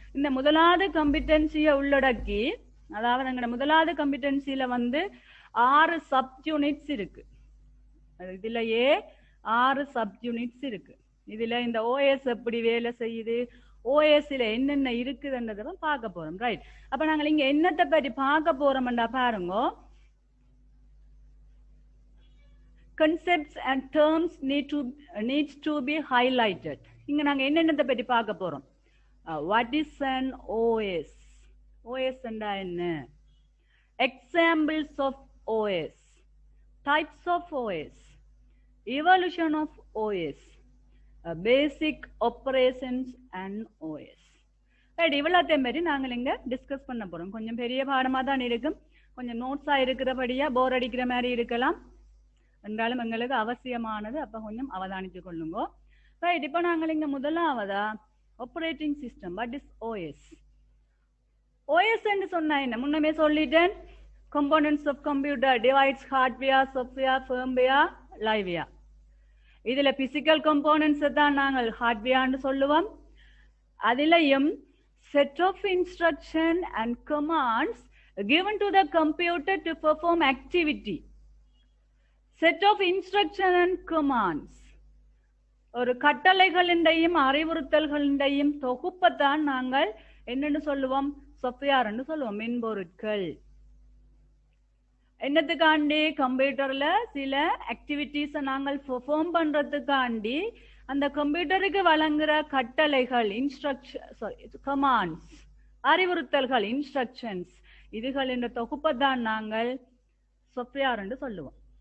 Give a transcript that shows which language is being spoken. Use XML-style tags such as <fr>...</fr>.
<ta>இந்த முதலாவது கம்பிட்டன்சியை உள்ளடக்கி, அதாவது எங்கட முதலாவது கம்பிட்டன்சியில 6 சப் யூனிட்ஸ் இருக்கு. இதுலயே 6 சப் யூனிட்ஸ் இருக்கு. இதுல இந்த ஓஎஸ் எப்படி வேலை செய்யுது, ஓஎஸ்ல என்னென்ன இருக்குதுன்றத பார்க்க போறோம், ரைட்? அப்ப நாங்கள் இங்க என்னத்தை பற்றி பார்க்க போறோம்டா பாருங்க.</ta> <en>Concepts and terms needs to be highlighted.</en> <ta>இங்க நாங்க என்னென்னத்தை பற்றி பார்க்க போறோம்.</ta> <en>What is an OS?</en> <ta>OS என்றா என்ன?</ta> <en>Examples of OS, types of OS, evolution of OS, basic operations and OS. Right?</en> <ta>இவ்வளோத்தையும் பற்றி நாங்கள் இங்க டிஸ்கஸ் பண்ண போறோம். கொஞ்சம் பெரிய பாடமா தான் இருக்கும், கொஞ்சம் நோட்ஸா இருக்கிறபடியா போர் அடிக்கிற மாதிரி இருக்கலாம், என்றாலும் எங்களுக்கு அவசியமானது. அப்ப கொஞ்சம் அவதானித்து கொள்ளுங்க, ரைட்? இப்போ நாங்கள் இங்க முதலாவதா operating system, what is OS? OS என்று சொன்னா என்ன? முன்னமே சொல்லிட்டேன்,</ta> <en>components of computer divides hardware, software, firmware, liveware.</en> <ta>இதுல physical components தான் நாங்கள் hardware சொல்லுவோம். அதிலையும்</ta> <en>set of instruction and commands given to the computer to perform activity. Set of instruction and commands,</en> <ta>ஒரு கட்டளைகளின்டையும் அறிவுறுத்தல்களின்டையும் தொகுப்பத்தான் நாங்கள் என்னன்னு சொல்லுவோம்? சாஃப்ட்வேர் என்று சொல்லுவோம், மென்பொருட்கள். என்னத்துக்காண்டி? கம்ப்யூட்டர்ல சில ஆக்டிவிட்டிஸை நாங்கள் பெர்ஃபார்ம் பண்றதுக்காண்டி அந்த கம்ப்யூட்டருக்கு வழங்குற கட்டளைகள், கமாண்ட்ஸ், அறிவுறுத்தல்கள், இன்ஸ்ட்ரக்ஷன்ஸ், இதுகள் என்ற தொகுப்பை தான் நாங்கள் சாஃப்ட்வேர் என்று சொல்லுவோம்.</ta>